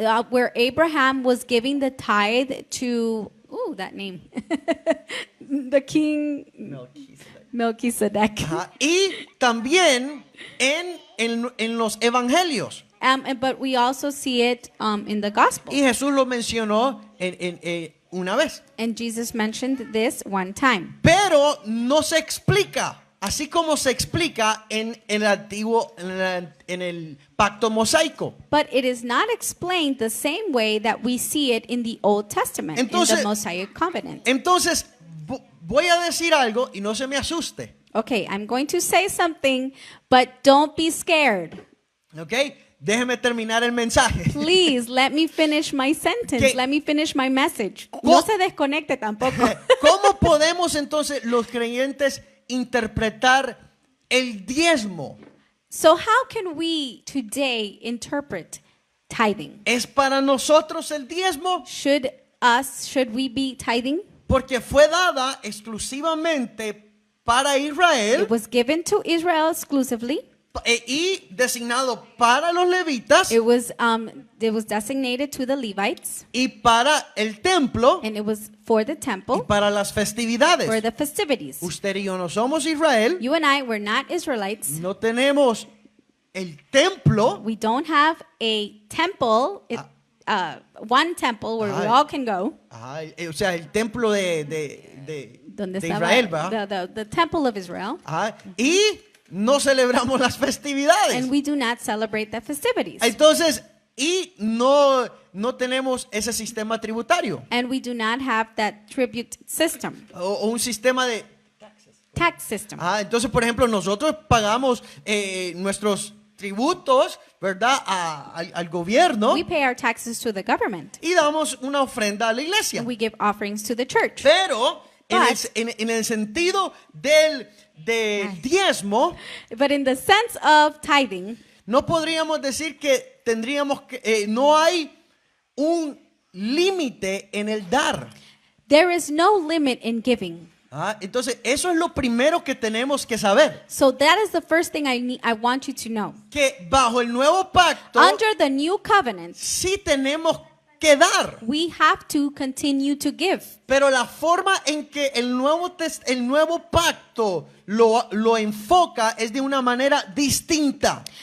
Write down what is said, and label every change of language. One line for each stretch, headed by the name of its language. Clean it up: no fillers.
English: where Abraham was giving the tithe to, that name, the king Melchizedek. Ajá.
Spanish: Y también en los evangelios.
English: But we also see it in the gospel.
Spanish: Y Jesús lo mencionó una vez.
English: And Jesus mentioned this one time.
Spanish: Pero no se explica, así como se explica en el antiguo, en el pacto mosaico.
English: But it is not explained the same way that we see it in the Old Testament, in
Spanish: Entonces-
English: the Mosaic covenant.
Spanish: Entonces, voy a decir algo y no se me asuste.
English: Okay, I'm going to say something, but don't be scared. ¿Ok?
Spanish: Déjeme terminar el mensaje.
English: Please let me finish my sentence.
Spanish: ¿Qué?
English: Let me finish my message.
Spanish: No se desconecte tampoco. ¿Cómo podemos entonces los creyentes interpretar el diezmo?
English: So how can we today interpret tithing?
Spanish: ¿Es para nosotros el diezmo?
English: Should we be tithing?
Spanish: Porque fue dada exclusivamente para Israel
English: It was given to Israel exclusively.
Spanish: y designado para los levitas
English: It was designated to the Levites,
Spanish: y para el templo
English: and it was for the
Spanish: y
English: temple,
Spanish: para las festividades.
English: for the festivities.
Spanish: Usted y yo no somos Israel,
English: You and I were not Israelites.
Spanish: no tenemos el templo.
English: We don't have a temple, one temple where we all can go.
Spanish: O sea, el templo de Donde de estaba Israel, ¿verdad?
English: the temple of Israel.
Spanish: Y no celebramos las festividades.
English: And we do not celebrate the festivities.
Spanish: Entonces, y no tenemos ese sistema tributario
English: And we do not have that tribute system,
Spanish: o un sistema de...
English: tax system.
Spanish: Entonces, por ejemplo, nosotros pagamos nuestros tributos, ¿verdad? Al gobierno
English: We pay our taxes to the government.
Spanish: y damos una ofrenda a la iglesia.
English: And we give offerings to the church.
Spanish: Pero
English: But-
Spanish: en el sentido del diezmo,
English: But in the sense of tithing,
Spanish: no podríamos decir que tendríamos que, no hay un límite en el dar.
English: there is no limit in giving.
Spanish: Entonces, eso es lo primero que tenemos que saber.
English: So that is the first thing I want you to know.
Spanish: Que bajo el nuevo pacto,
English: Under the new covenant,
Spanish: sí tenemos que dar.
English: we have to continue to give.
Spanish: Pero la forma en que el nuevo pacto lo enfoca es de una manera distinta.